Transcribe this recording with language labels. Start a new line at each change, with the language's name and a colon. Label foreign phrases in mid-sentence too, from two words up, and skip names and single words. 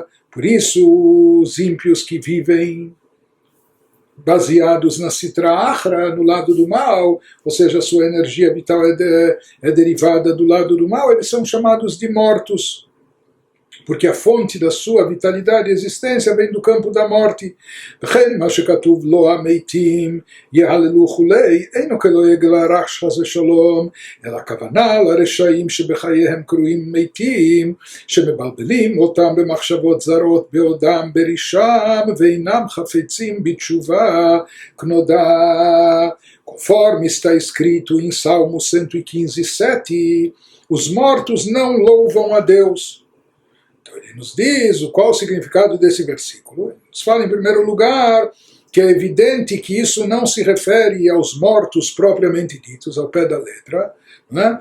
Portuguese: Por isso, os ímpios que vivem baseados na
Aramaic: סטרא אחרא,
Portuguese: no lado do mal, ou seja, a sua energia vital é derivada do lado do mal, eles são chamados de mortos, porque a fonte da sua vitalidade e existência vem do campo da morte.
Hebrew: ela הכוונה לרשעים שבחייהם קרויים מתים, שמבלבלים אותם במחשבות זרות בעודם ברישם ואינם חפצים בתשובה כנודע.
Portuguese: Conforme está escrito em Salmo 115:7, os mortos não louvam a Deus. Então ele nos diz qual o significado desse versículo. Ele nos fala em primeiro lugar que é evidente que isso não se refere aos mortos propriamente ditos, ao pé da letra, né?